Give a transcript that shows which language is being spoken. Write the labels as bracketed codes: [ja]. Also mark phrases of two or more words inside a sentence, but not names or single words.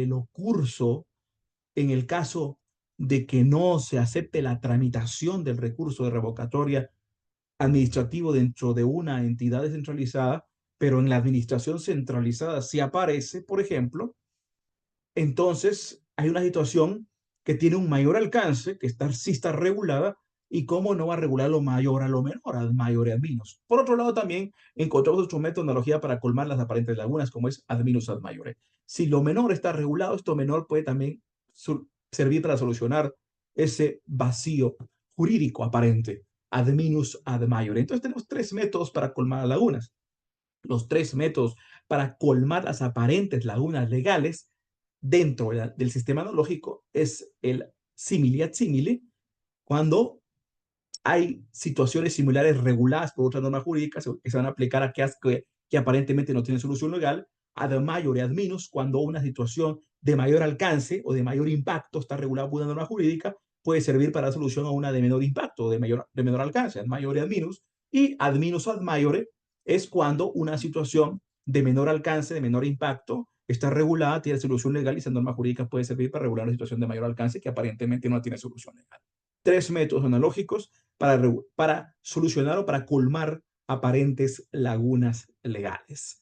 [es] el ocurso en el caso de que no se acepte la tramitación del recurso de revocatoria administrativo dentro de una entidad descentralizada, pero en la administración centralizada sí aparece, por ejemplo, entonces hay una situación que tiene un mayor alcance, que sí está regulada, y cómo no va a regular lo mayor a lo menor, al mayor y al menos. Por otro lado, también encontramos otro método de analogía para colmar las aparentes lagunas, como es [la] ad minus ad maiore. [es] Si lo menor está regulado, esto menor puede también servir para solucionar ese vacío jurídico aparente, [la] ad minus ad maiore. [es] Entonces tenemos tres métodos para colmar las lagunas. Los tres métodos para colmar las aparentes lagunas legales dentro del sistema analógico es el [la] simile ad simile, [es] cuando hay situaciones similares reguladas por otras normas jurídicas que se van a aplicar a aquellas que aparentemente no tienen solución legal, [la] ad maiore ad minus, [es] cuando una situación de mayor alcance o de mayor impacto está regulada por una norma jurídica, puede servir para la solución a una de menor impacto, de menor alcance, [la] ad maiore ad minus, [es] y [la] ad minus ad maiore [es] es cuando una situación de menor alcance, de menor impacto, está regulada, tiene solución legal y esa norma jurídica puede servir para regular una situación de mayor alcance que aparentemente no tiene solución legal. Tres métodos analógicos para solucionar o para colmar aparentes lagunas legales.